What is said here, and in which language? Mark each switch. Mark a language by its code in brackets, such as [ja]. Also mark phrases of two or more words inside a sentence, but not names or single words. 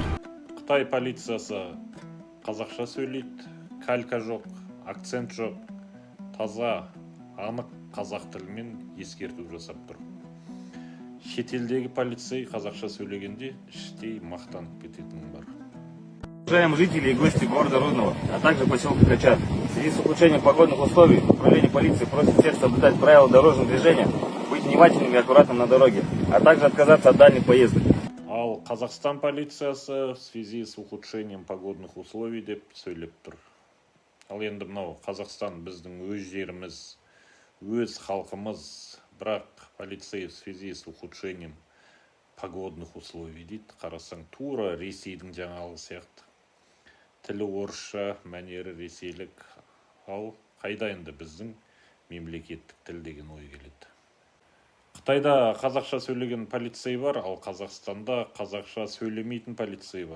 [kk] Қытай полициясы қазақша сөйлейді, калька жоқ, акцент жоқ, таза, анық қазақ тілімен ескерту жасап тұр. Шетелдегі полицей қазақша сөйлегенде іштей мақтанып кететіні бар. [ru] Уважаемые жители и гости города Рудного, а также поселка Качар, в связи с ухудшением погодных условий, управление полиции просит всех соблюдать правила дорожного движения, быть внимательными и аккуратным на дороге, а также отказаться от дальних поездок. [kk] Ал Қазақстан полициясы [ru] в связи с ухудшением погодных условий [kk] деп сөйлеп тұр. Ал енді мынау Қазақстан біздің өз жеріміз, өз халқымыз, бірақ полицей [ru] в связи с ухудшением погодных условий [kk] дейді. Қарасаң тура Ресейдің жаңалығы сияқты. Тілі орысша, мәнері ресейлік. Ал қайда енді біздің мемлекеттік тіл деген ой келеді. Қытайда қазақша сөйлеген полицей бар, ал Қазақстанда қазақша сөйлемейтін полицей бар.